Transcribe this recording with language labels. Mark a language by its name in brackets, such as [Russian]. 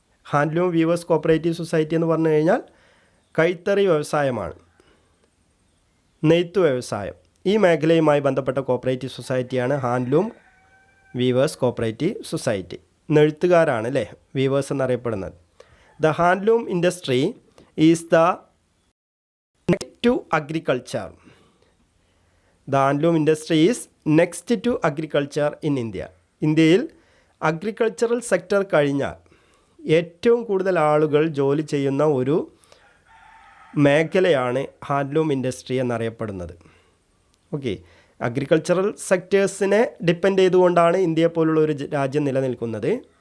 [Malayalam] Handloom weavers cooperative society എന്ന് പറഞ്ഞു കഴിഞ്ഞാൽ കൈത്തറി വ്യവസായമാണ്, നെയ്ത്ത് വ്യവസായം. ഈ മേഖലയുമായി ബന്ധപ്പെട്ട cooperative സൊസൈറ്റിയാണ് handloom weavers cooperative society. നെയ്ത്തുകാരാണ് അല്ലേ വീവേഴ്സ് എന്നറിയപ്പെടുന്നത്. [English] The handloom industry is the next to agriculture. The handloom industry is next to agriculture in India. [Malayalam] ഇന്ത്യയിൽ അഗ്രികൾച്ചറൽ സെക്ടർ കഴിഞ്ഞാൽ ഏറ്റവും കൂടുതൽ ആളുകൾ ജോലി ചെയ്യുന്ന ഒരു മേഖലയാണ് ഹാൻഡ്ലൂം ഇൻഡസ്ട്രി എന്നറിയപ്പെടുന്നത്. ഓക്കെ, അഗ്രികൾച്ചറൽ സെക്ടേഴ്സിനെ ഡിപ്പെൻഡ് ചെയ്തുകൊണ്ടാണ് ഇന്ത്യയെ പോലുള്ള ഒരു രാജ്യം നിലനിൽക്കുന്നത്.